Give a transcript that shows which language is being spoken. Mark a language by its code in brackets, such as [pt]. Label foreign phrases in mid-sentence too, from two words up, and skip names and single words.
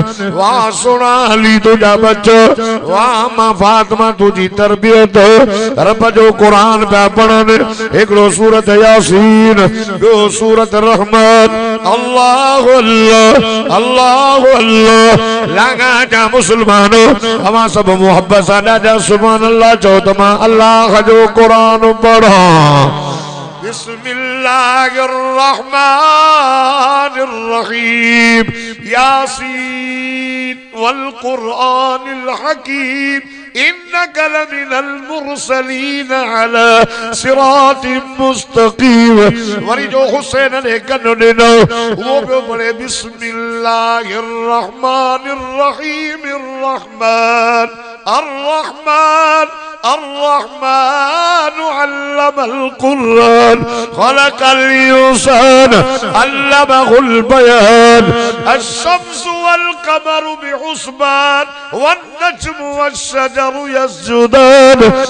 [sd] वाह सोना अली तुझा बच्चो वाह मां फातिमा तुझी तरबियत रब जो क़ुरान पिया पढ़नि हिकिड़ो सूरत यासीन ॿियो सूरत रहमान अल्लाह अल्लाह अल्लाह अल्लाह लागा जा मुसलमानो अवां सब मोहब्बत सां ॾाढा [ar] سبحان الله [sd] चओ त मां अल्लाह जो क़ुरान पढ़ा [ar] بسم الله الرحمن الرحيم يس والقرآن الحكيم إنك لمن المرسلين على صراط मुस्तकीम [sd] वरी जो हुसैन ने कन ॾिनो वो पियो पढ़े [ar] بسم الله الرحمن الرحيم رحمن الرحمن الرحمن علم القرآن خلق الإنسان علمه البيان الشمس والقمر بحسبان والنجم والشجر يسجدان